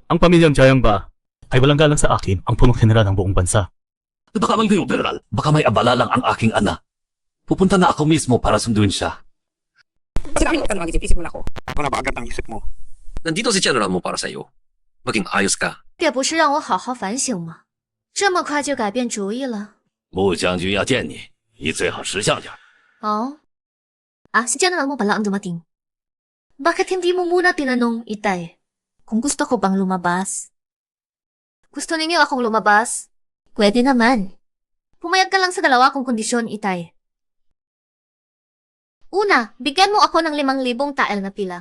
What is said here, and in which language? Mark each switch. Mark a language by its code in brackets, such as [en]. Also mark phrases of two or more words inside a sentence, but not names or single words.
[tl] Ang pamilyang Jayang ba ay walang galang sa akin ang punong general ng buong bansa? Baka man kayo, General. Baka may abala lang ang aking anak. Pupunta na ako mismo para sunduin siya. Sinabi mo ka na mag-isip-isip muna ako. Wala ba agad ang isip mo? Nandito si General mo para sa iyo. Maging ayos ka. [zh] 这不是让我好好反省吗？这么快就改变主意了？穆将军要见你，你最好识相点。 Oh? [tl] Si General mo pala ang dumating. Bakit hindi mo muna tinanong, Itay, kung gusto ko bang lumabas? Gusto ninyo akong lumabas? Pwede naman. Pumayag ka lang sa 2 kong kondisyon, Itay. Una, bigyan mo ako ng 5,000 tael na pila.